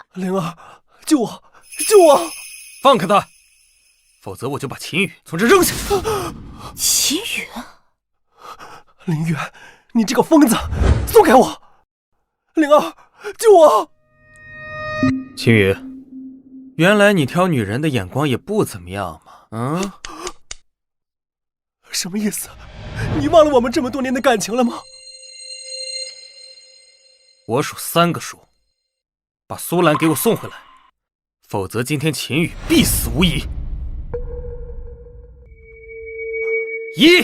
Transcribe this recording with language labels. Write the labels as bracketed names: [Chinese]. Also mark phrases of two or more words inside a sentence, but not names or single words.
[Chinese] 靈兒，救我，救我！放開他，否則我就把秦羽從這扔下去。秦羽，林淵，你這個瘋子，鬆開我！靈兒，救我！秦羽，原來你挑女人的眼光也不怎麼樣嘛，嗯？什麼意思？你忘了我們這麼多年的感情了嗎？我數3個數，把蘇蘭給我送回來，否則今天秦羽必死無疑。1，